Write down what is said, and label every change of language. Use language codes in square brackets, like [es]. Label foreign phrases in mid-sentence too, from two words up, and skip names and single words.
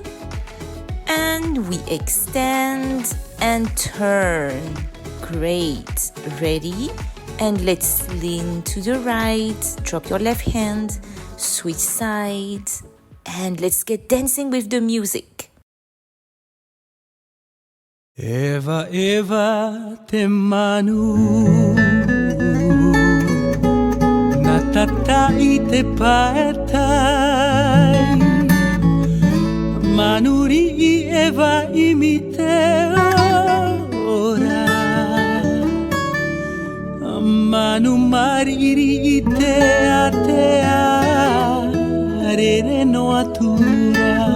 [en] And we extend and turn. Great. Ready? And let's lean to the right. Drop your left hand. Switch sides. And let's get dancing with the music. [ty] Eva, Eva, te manu na tatai te paetai manuri I Eva imite ora manu mariri te atea rere no atura